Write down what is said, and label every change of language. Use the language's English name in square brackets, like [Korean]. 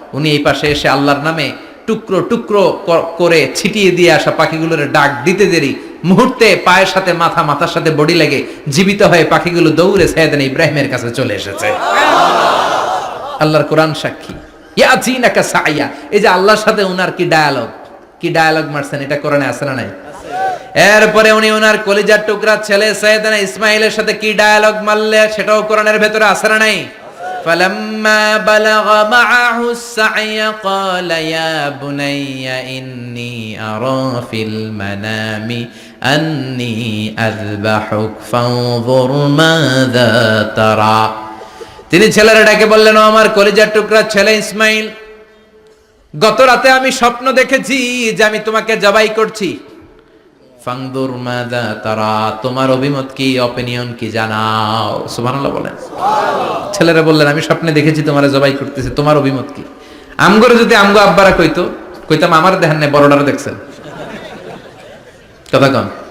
[Bangla] উনি এই পাশে এসে আল্লাহর নামে টুকরো টুকরো করে ছিটিয়ে দিয়ে আসা পাখিগুলোরে ডাক দিতে দেরি মুহূর্তে পায়ের সাথে মাথা, মাথার সাথে বডি লেগে জীবিত হয়ে পাখিগুলো দৌড়ে সাইয়েদনা ইব্রাহিমের কাছে চলে এসেছে। আল্লাহর কোরআন সাক্ষী। [Arabic] ইয়াতিনাকা সায়া, [Bangla] এই যে আল্লাহর সাথে উনার কি ডায়ালগ মারছেন, এটা কোরআনে আছে না নাই? এরপরে উনি ওনার কলিজার টুকরা ছেলে সাইয়েদনা ইসমাইলের সাথে কি ডায়ালগ মারলে, সেটাও কোরআনের ভেতরে আছে না নাই? [Arabic] فلما بلغ معه السعي قال يا بني إني أرى في المنام أني أذبحك فانظر ماذا ترى। [Bangla] তিনি ছেলেরা ডেকে বললেন, ও আমার কলিজার টুকরা ছেলে ইসমাইল, গত রাতে আমি স্বপ্ন দেখেছি যে আমি তোমাকে জবাই করছি। [Arabic] ফাংদুর মাযা তারা, [Bangla] তোমার অভিমত কি, অপিনিয়ন কি জানাও। সুবহানাল্লাহ বলেন। ছেলেরা বললেন আমি স্বপ্নে দেখেছি তোমারে জবাই করতেছি, তোমার অভিমত কি? আমগরে যদি আমগো আব্বারা কইতাম আমার দেখেন না, বড়ডারে দেখছেন। কথা কন।